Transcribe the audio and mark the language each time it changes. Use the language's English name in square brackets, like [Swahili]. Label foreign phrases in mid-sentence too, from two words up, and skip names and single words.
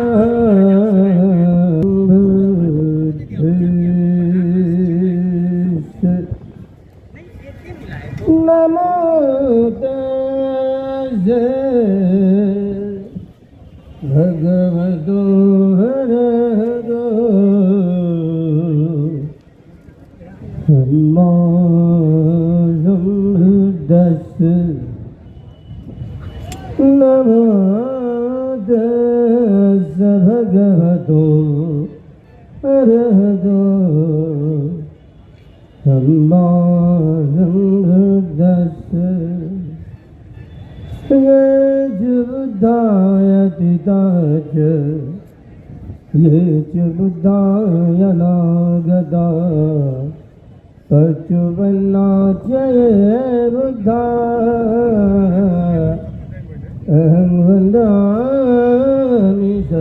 [Pali] बुद्धिस्स नमो तस्से भगवतो अरहतो सम्मा बुद्धिस्स नमो तस्से भगवतो अरहतो सम्मा बुद्धिस्स ये च बुद्धायति ताच ये च बुद्धायनागता पचुवन्नाच ये बुद्धा अहं वन्दामि